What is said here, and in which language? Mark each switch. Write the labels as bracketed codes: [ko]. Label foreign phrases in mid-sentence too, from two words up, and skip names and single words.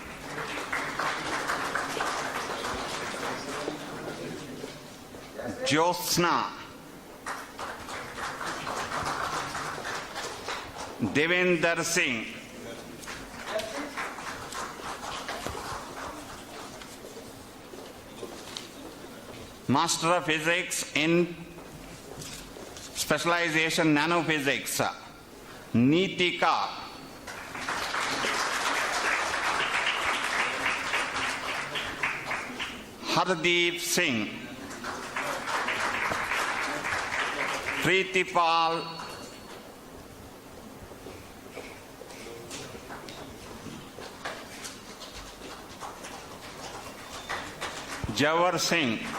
[en] Jyotsna. Devender Singh. Master of Physics in Specialization Nanophysics, Neetika. Hardeep Singh. Preetipal Jawar Singh.